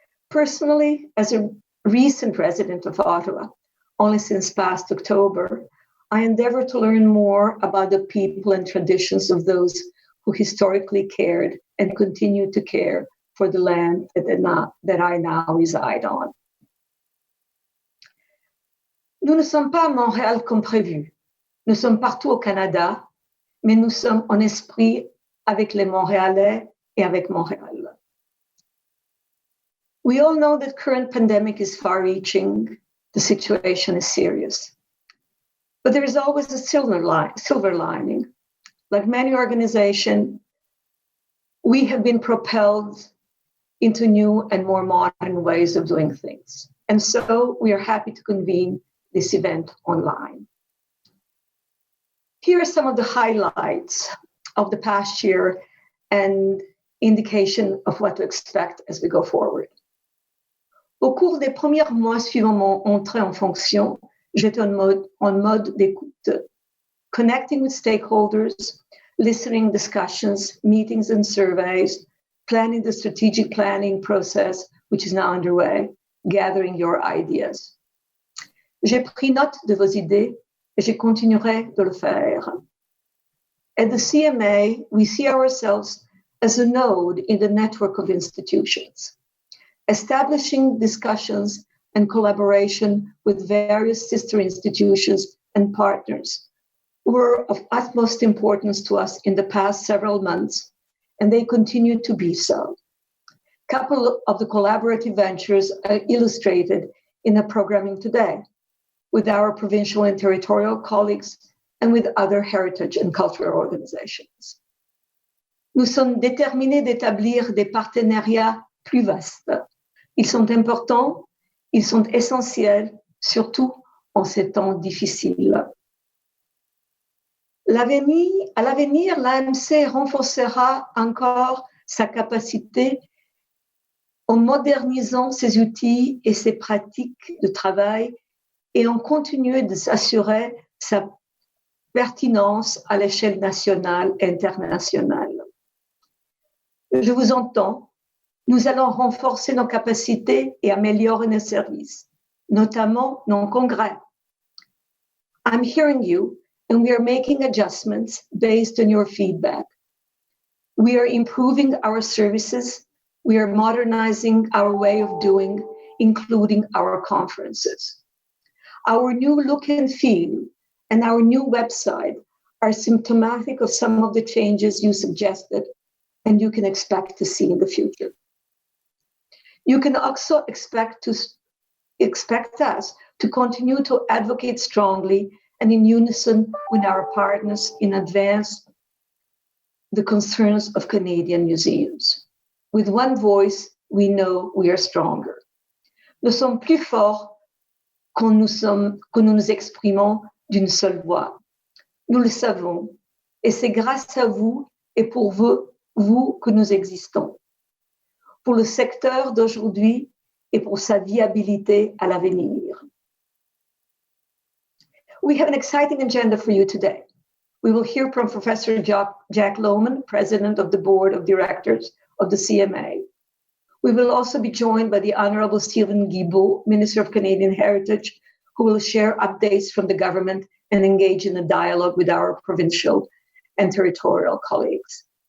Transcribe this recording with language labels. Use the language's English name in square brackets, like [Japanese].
[English] Personally, as a recent resident of Ottawa, only since past October, I endeavor to learn more about the people and traditions of those who historically cared and continue to care for the land that I now reside on. [French] Nous ne sommes pas à Montréal comme prévu. Nous sommes partout au Canada, mais nous sommes en esprit avec les Montréalais et avec Montréal. [English] We all know that current pandemic is far-reaching. The situation is serious. But there is always a silver lining. Like many organizations, we have been propelled into new and more modern ways of doing things. And so we are happy to convene this event online. Here are some of the highlights of the past year and indication of what to expect as we go forward. [French] Au cours des premiers mois suivant mon entrée en fonction, j'étais en mode d'écoute, [English] connecting with stakeholders, listening discussions, meetings and surveys, planning the strategic planning process, which is now underway, gathering your ideas. [French] J'ai pris note de vos idées et je continuerai de le faire. [English] At the CMA, we see ourselves as a node in the network of institutions, establishing discussions and collaboration with various sister institutions and partners who were of utmost importance to us in the past several months, and they continue to be so. A couple of the collaborative ventures are illustrated in the programming today, with our provincial and territorial colleagues and with other heritage and cultural organizations. [French] Nous sommes déterminés d'établir des partenariats plus vastes. Ils sont importants, ils sont essentiels, surtout en ces temps difficiles. À l'avenir, l'AMC renforcera encore sa capacité en modernisant ses outils et ses pratiques de travail et en continuant de s'assurer sa pertinence à l'échelle nationale et internationale. Je vous entends. Nous allons renforcer nos capacités et améliorer nos services, notamment nos congrès. [English] I'm hearing you, and we are making adjustments based on your feedback. We are improving our services. We are modernizing our way of doing, including our conferences. Our new look and feel and our new website are symptomatic of some of the changes you suggested and you can expect to see in the future. You can also expect us to continue to advocate strongly and in unison with our partners in advance the concerns of Canadian museums. With one voice, we know we are stronger. [French] Nous sommes plus forts quand nous nous exprimons d'une seule voix. Nous le savons, et c'est grâce à vous et pour vous que nous existons. Pour le secteur d'aujourd'hui et pour sa viabilité à l'avenir. [English] We have an exciting agenda for you today. We will hear from Professor Jack Lohman, President of the Board of Directors of the CMA. We will also be joined by the Honourable Stephen Guilbeault, Minister of Canadian Heritage, who will share updates from the government and engage in a dialogue with our provincial and territorial colleagues.